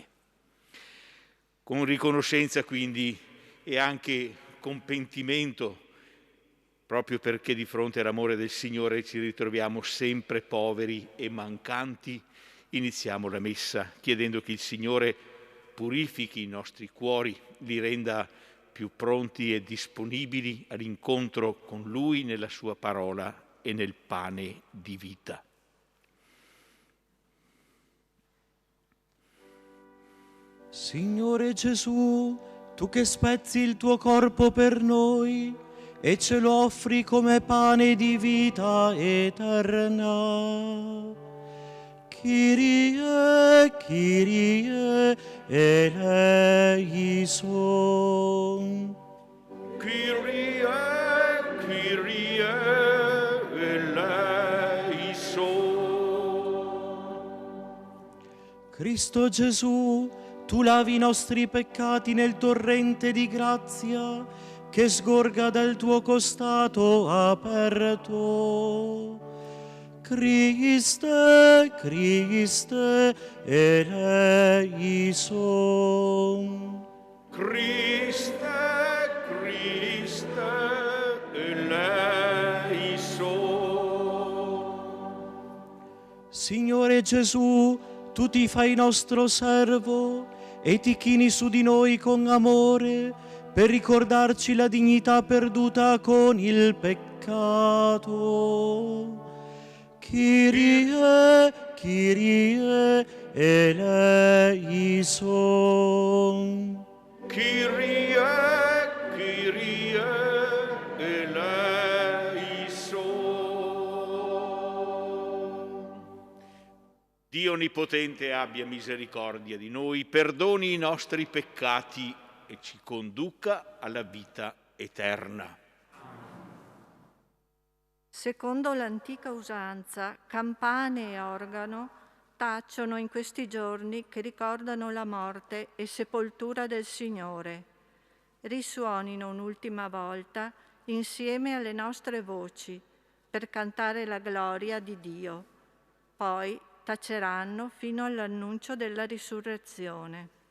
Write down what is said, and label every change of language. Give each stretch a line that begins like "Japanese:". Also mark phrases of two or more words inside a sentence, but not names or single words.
Italian: Con riconoscenza quindi e anche con pentimento, proprio perché di fronte all'amore del Signore ci ritroviamo sempre poveri e mancanti, iniziamo la messa chiedendo che il Signore purifichi i nostri cuori, li renda più pronti e disponibili all'incontro con Lui nella Sua parola e nel pane di vita. Signore Gesù, tu che spezzi il tuo corpo per noi e ce lo offri come pane di vita eterna.
Greek: Κύριε, Κύριε, ελέησον. Κύριε, Κύριε, ελέησον.
Italian: Cristo Gesù, tu lavi i nostri peccati nel torrente di grazia che sgorga dal tuo costato aperto.
Greek: Χριστέ, Χριστέ, ελέησον. Χριστέ, Χριστέ, ελέησον.
Italian: Signore Gesù, tu ti fai nostro servo e ti chini su di noi con amore per ricordarci la dignità perduta con il peccato.
Greek: Κύριε, Κύριε, ελέησον. Κύριε, Κύριε, ελέησον.
Italian: Dio Onnipotente abbia misericordia di noi, perdoni i nostri peccati e ci conduca alla vita eterna. Secondo l'antica usanza, campane e organo tacciono in questi giorni che ricordano la morte e sepoltura del Signore. Risuonino un'ultima volta insieme alle nostre voci per cantare la gloria di Dio. Poi taceranno fino all'annuncio della risurrezione.